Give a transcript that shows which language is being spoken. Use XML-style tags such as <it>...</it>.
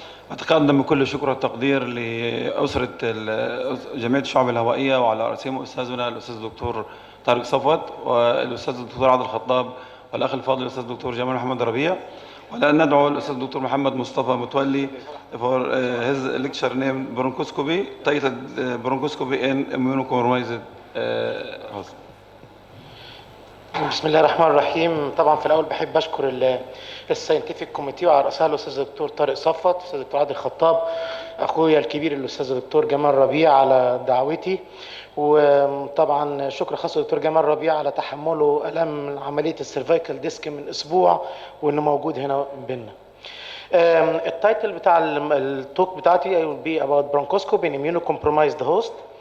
<ar>أتقدم بكل شكر والتقدير لأسرة جمعية الشعب الهوائية وعلى رأسهم أستاذنا الأستاذ الدكتور طارق صفوت والأستاذ الدكتور عادل الخطاب والأخ الفاضل الأستاذ الدكتور جمال محمد ربيع. والآن ندعو الأستاذ الدكتور محمد مصطفى متولي</ar> <en>for his lecture named bronchoscopy, titled bronchoscopy in immunocompromised host.</en> <ar>بسم الله الرحمن الرحيم. طبعا في الاول بحب اشكر الساينتفك كوميتي وعلى راسها الاستاذ الدكتور طارق صفوت، الاستاذ الدكتور عادل الخطاب، اخويا الكبير الاستاذ الدكتور جمال ربيع على دعوتي، وطبعا شكر خاص للدكتور جمال ربيع على تحمله الام عمليه السيرفايكال ديسك من اسبوع وانه موجود هنا بينا. التايتل بتاع التوك بتاعتي</ar> <en>will be about bronchoscopy in immunocompromised host.</en>